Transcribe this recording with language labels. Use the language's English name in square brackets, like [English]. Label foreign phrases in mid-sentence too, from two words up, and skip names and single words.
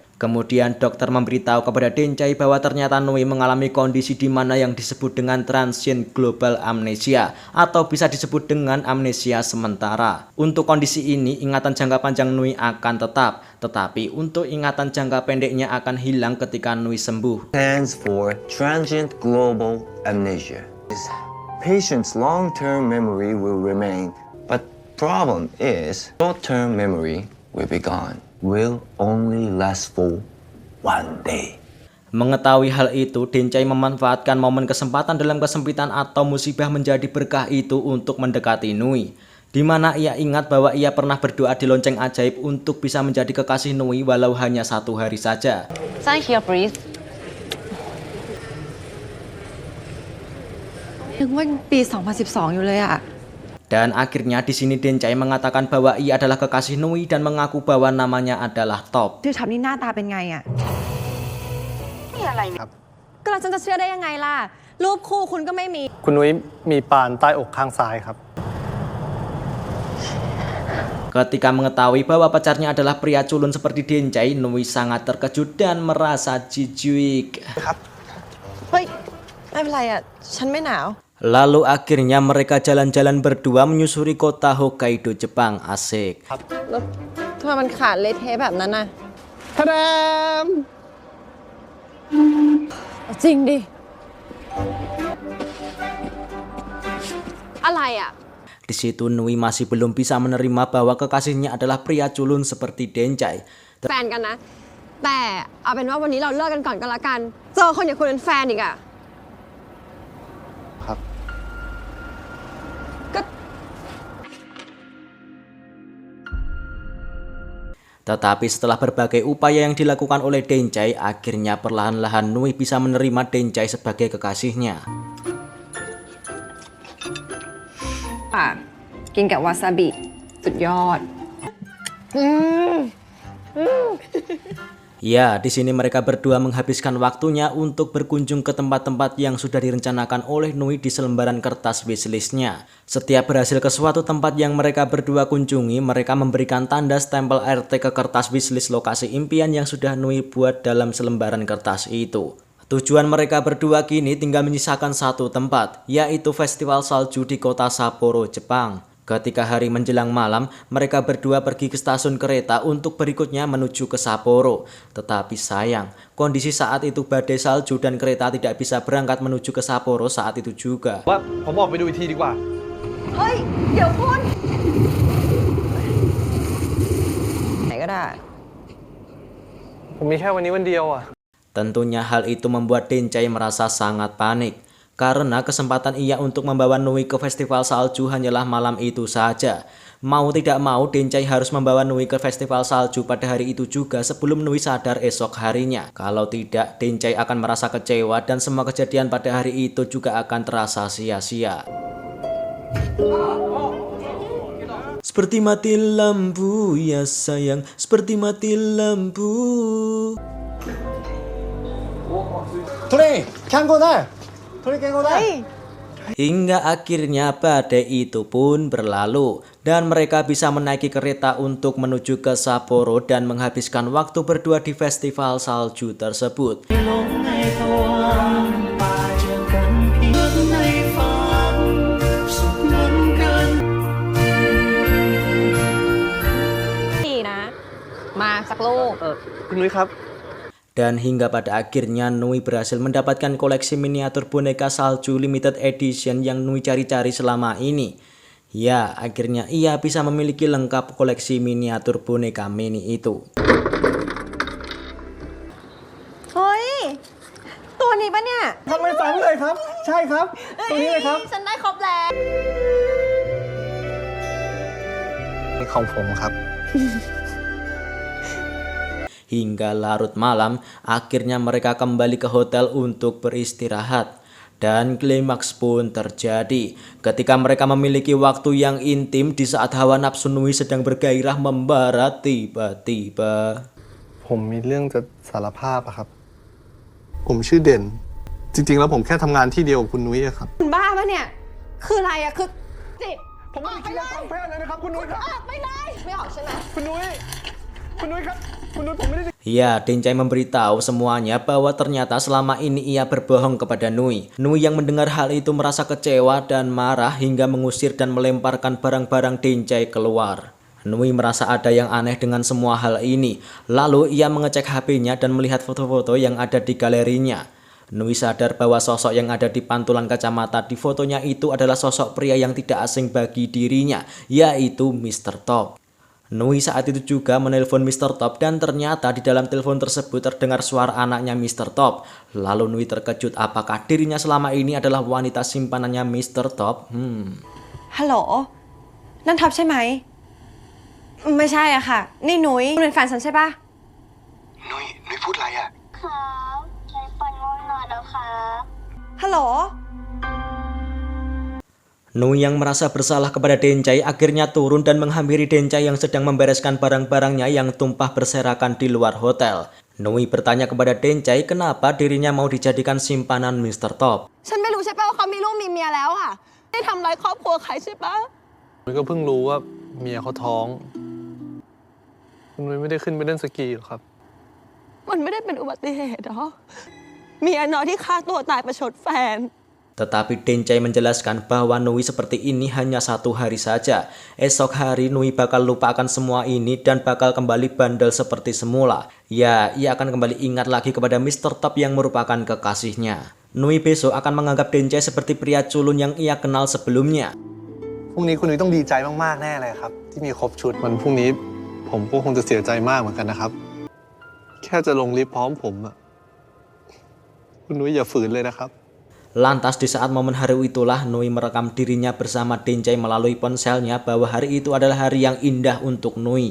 [Indonesian] Kemudian dokter memberitahu kepada Denchai bahwa ternyata Nui mengalami kondisi di mana yang disebut dengan [English] transient global amnesia [Indonesian] atau bisa disebut dengan amnesia sementara. Untuk kondisi ini, ingatan jangka panjang Nui akan tetap, tetapi untuk ingatan jangka pendeknya akan hilang ketika Nui sembuh. [English] Stands for transient global amnesia. Patient's long-term memory will remain, but problem is short-term memory will be gone. Will only last for 1 day. [Indonesian] Mengetahui hal itu, Dencai memanfaatkan momen kesempatan dalam kesempitan atau musibah menjadi berkah itu untuk mendekati Nui. Di mana ia ingat bahwa ia pernah berdoa di lonceng ajaib untuk bisa menjadi kekasih Nui walau hanya 1 hari saja. [English] Sign here please [Thai] นึกว่าปี 2012 อยู่เลยอะ [Indonesian] Dan akhirnya di sini Dencai mengatakan bahwa ia adalah kekasih Nui dan mengaku bahwa namanya adalah Top. [Thai] ชื่อทับนี่หน้าตาเป็นไงอะนี่อะไรเนี่ยก็เราจะเชื่อได้ยังไงล่ะ รูปคู่คุณก็ไม่มี คุณนุ้ยมีปานใต้อกข้างซ้ายครับ [Indonesian] Ketika mengetahui bahwa pacarnya adalah pria culun seperti Dencai, Nui sangat terkejut dan merasa jijik. [Thai] เฮ้ยไม่เป็นไรอะฉันไม่หนาว [Indonesian] Lalu akhirnya mereka jalan-jalan berdua menyusuri kota Hokkaido, Jepang. Asik. [Thai] แล้วทำไมมันขาดเละเทะแบบนั้นน่ะ ทะแดม จริงดิ อะไรอ่ะ [Indonesian] Di situ Nui masih belum bisa menerima bahwa kekasihnya adalah pria culun seperti Dencai. [Thai] แฟนกันนะ แต่เอาเป็นว่าวันนี้เราเลิกกันก่อนก็แล้วกัน เจอคนอย่างคุณเป็นแฟนอีกอะ ครับ ก็ [Indonesian] Tetapi setelah berbagai upaya yang dilakukan oleh Dencai, akhirnya perlahan-lahan Nui bisa menerima Dencai sebagai kekasihnya. [Thai] กินกับวาซาบิสุดยอด [Indonesian] Ya, di sini mereka berdua menghabiskan waktunya untuk berkunjung ke tempat-tempat yang sudah direncanakan oleh Nui di selembaran kertas wishlistnya. Setiap berhasil ke suatu tempat yang mereka berdua kunjungi, mereka memberikan tanda stempel RT ke kertas wishlist lokasi impian yang sudah Nui buat dalam selembaran kertas itu. Tujuan mereka berdua kini tinggal menyisakan satu tempat, yaitu festival salju di kota Sapporo, Jepang. Ketika hari menjelang malam, mereka berdua pergi ke stasiun kereta untuk berikutnya menuju ke Sapporo. Tetapi sayang, kondisi saat itu badai salju dan kereta tidak bisa berangkat menuju ke Sapporo saat itu juga. [Thai] ว่าผมออกไปดูอีกทีดีกว่า เฮ้ย เดี๋ยวคุณไหนก็ได้ ผมมีแค่วันนี้วันเดียวอ่ะ [Indonesian] Tentunya hal itu membuat Dencai merasa sangat panik. Karena kesempatan ia untuk membawa Nui ke festival salju hanyalah malam itu saja. Mau tidak mau, Dencai harus membawa Nui ke festival salju pada hari itu juga sebelum Nui sadar esok harinya. Kalau tidak, Dencai akan merasa kecewa dan semua kejadian pada hari itu juga akan terasa sia-sia. Seperti mati lampu ya sayang, seperti mati lampu. トレイキャンゴだトレイキャンゴだ Hingga akhirnya badai itu pun berlalu dan mereka bisa menaiki kereta untuk menuju ke Sapporo dan menghabiskan waktu berdua di festival salju tersebut. Dan hingga pada akhirnya Nui berhasil mendapatkan koleksi miniatur boneka salju [English] limited edition [Indonesian] yang Nui cari-cari selama ini. Ya, akhirnya ia bisa memiliki lengkap koleksi miniatur boneka mini itu. [Thai] เฮ้ย ตัวนี้ปะเนี่ย ทำไมซ้ำเลยครับ ใช่ครับ ตัวนี้เลยครับ ฉันได้ครบแล้ว นี่ของผมครับ [Indonesian] Hingga larut malam, akhirnya mereka kembali ke hotel untuk beristirahat. Dan klimaks pun terjadi ketika mereka memiliki waktu yang intim di saat hawa nafsu Nui sedang bergairah membara tiba-tiba. [Thai] ผมมีเรื่องจะสารภาพอะครับ ผมชื่อเด่น จริงๆ แล้วผมแค่ทำงานที่เดียวกับคุณนุ้ยอะครับ คุณบ้าปะเนี่ย คืออะไรอะคือจิต ผมไม่ได้คิดเรื่องทางเพศเลยนะครับ คุณนุ้ยครับ ออกไปเลย ไม่ออกใช่ไหม คุณนุ้ย คุณนุ้ยครับ คุณนุ้ยผมไม่ได้ [Indonesian] Ya, Dencai memberitahu semuanya bahwa ternyata selama ini ia berbohong kepada Nui. Nui yang mendengar hal itu merasa kecewa dan marah hingga mengusir dan melemparkan barang-barang Dencai keluar. Nui merasa ada yang aneh dengan semua hal ini. Lalu ia mengecek HP-nya dan melihat foto-foto yang ada di galerinya. Nui sadar bahwa sosok yang ada di pantulan kacamata di fotonya itu adalah sosok pria yang tidak asing bagi dirinya, yaitu Mr. Top. Nui saat itu juga menelpon Mr. Top dan ternyata di dalam telepon tersebut terdengar suara anaknya Mr. Top. Lalu Nui terkejut apakah dirinya selama ini adalah wanita simpanannya Mr. Top? [Thai] ฮัลโหล นั่นท็อปใช่ไหม ไม่ใช่อะค่ะ นี่นุ้ยคุณเป็นแฟนฉันใช่ปะ นุ้ยพูดอะไรอ่ะ ครับใช้ปันง่วงนอนแล้วครับ ฮัลโหล [Indonesian] Nui yang merasa bersalah kepada Dencai akhirnya turun dan menghampiri Dencai yang sedang membereskan barang-barangnya yang tumpah berserakan di luar hotel. Nui bertanya kepada Dencai kenapa dirinya mau dijadikan simpanan Mr. Top. [Thai] ฉันไม่รู้ใช่ปะว่าเขามีลูกมีเมียแล้วอะได้ทำร้ายครอบครัวใครใช่ปะ นุ้ยก็เพิ่งรู้ว่าเมียเขาท้องคุณนุ้ยไม่ได้ขึ้นไปเล่นสกีหรอครับ มันไม่ได้เป็นอุบัติเหตุหรอเมียน้อยที่ฆ่าตัวตายประชดแฟน [Indonesian] Tetapi Dencai menjelaskan bahwa Nui seperti ini hanya 1 hari saja. Esok hari Nui bakal lupakan semua ini dan bakal kembali bandel seperti semula. Ya, ia akan kembali ingat lagi kepada Mr. Top yang merupakan kekasihnya. Nui besok akan menganggap Dencai seperti pria culun yang ia kenal sebelumnya. [Thai] พรุ่งนี้คุณนุ้ยต้องดีใจมากๆแน่เลยครับที่มีครบชุดวันพรุ่งนี้ผมก็คงจะเสียใจมากเหมือนกันนะครับแค่จะลงลิฟต์พร้อมผมอะคุณนุ้ยอย่าฝืนเลยนะครับ [Indonesian] Lantas di saat momen hari itulah Nui merekam dirinya bersama Dencai melalui ponselnya bahwa hari itu adalah hari yang indah untuk Nui.